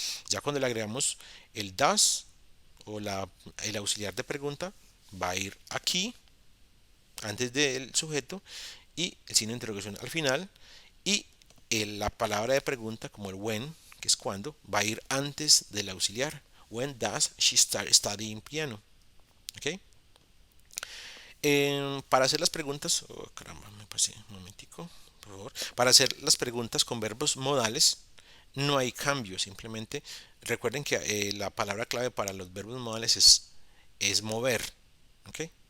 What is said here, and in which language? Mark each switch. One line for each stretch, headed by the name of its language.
Spanish: Ya cuando le agregamos el does o el auxiliar de pregunta, va a ir aquí antes del sujeto y el signo de interrogación al final, y la palabra de pregunta como el when, que es cuando, va a ir antes del auxiliar.
English: When does she start studying piano?
Spanish: ¿Ok? Para hacer las preguntas, oh, caramba, me pasé un momentico, por favor. Para hacer las preguntas con verbos modales no hay cambio, simplemente recuerden que la palabra clave para los verbos modales es mover, ¿ok?